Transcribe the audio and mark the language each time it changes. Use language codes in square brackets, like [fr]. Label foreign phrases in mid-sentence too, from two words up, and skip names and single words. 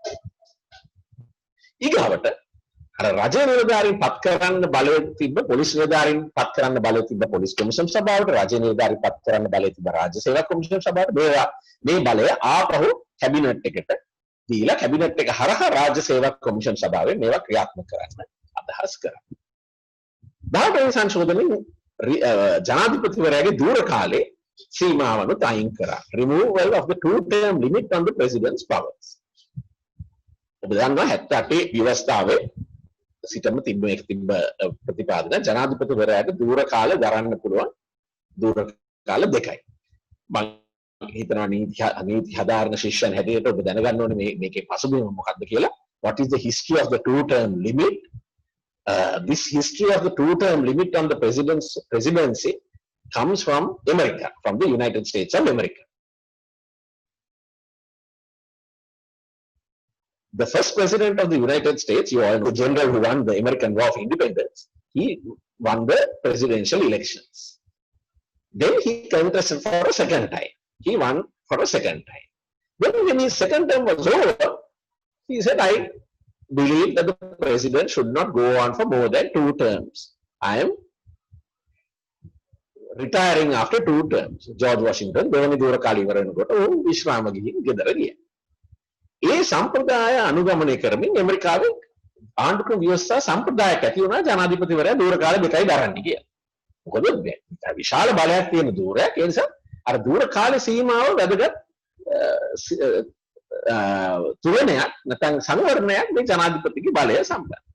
[si] ඊගාවට අර රජ නිලධාරීන් පත් කරන්න බලය තිබ්බ පොලිස් නිලධාරීන් පත් කරන්න බලය තිබ්බ පොලිස් කොමිෂන් සභාවට රජ නිලධාරීන් පත් කරන්න බලය තිබ්බ රාජ්‍ය සේවා කොමිෂන් සභාවට මේ බලය ආපහු කැබිනට් එකට දීලා කැබිනට් එක හරහා රාජ්‍ය සේවා කොමිෂන් සභාවෙන් මේවා ක්‍රියාත්මක කරන්න අදහස් කරා. 18 වෙනි සංශෝධනයේ ජනාධිපතිවරයාගේ දූර කාලේ සීමාවනුත් අයින් කරා. [en] Removal of the two-term limit on the president's powers. [si] ඔබ දන්නවා 78 ව්‍යවස්ථාවේ සිටම තිබ්බ ප්‍රතිපාදන ජනාධිපතිවරයාට දූර කාල දරන්න පුළුවන් දූර කාල දෙකයි. මම හිතනවා නීති හදාරන ශිෂ්‍යයන් හැටියට ඔබ දැනගන්න ඕනේ මේකේ පසුබිම මොකක්ද කියලා. [en] What is the history of the two-term limit? This history of the two-term limit on the presidency comes from America, from the United States of America. The first president of the United States, you all know, the general who won the American War of Independence, he won the presidential elections. Then he contested for a second time. He won for a second time. Then when his second term was over, he said, I believe that the president should not go on for more than 2 terms. I am retiring after 2 terms. George Washington, [si] දෙවනි දූර කාලය ඉවර වෙනකොට ඔහු විශ්‍රාම ගිහින් ගෙදර ගියා. ඒ සම්ප්‍රදාය අනුගමනය කරමින් ඇමරිකාවේ ආණ්ඩුක්‍රම ව්‍යවස්ථා සම්ප්‍රදායක් ඇති වුණා ජනාධිපතිවරයා දූර කාල දෙකයි දරන්න කියලා. මොකද විශාල බලයක් තියෙන දූරයක්. ඒ නිසා අර දූර කාල සීමාව වැදගත් තුලනයක් නැත්නම් සංවරණයක් මේ ජනාධිපතිගේ බලය සම්බන්ධ.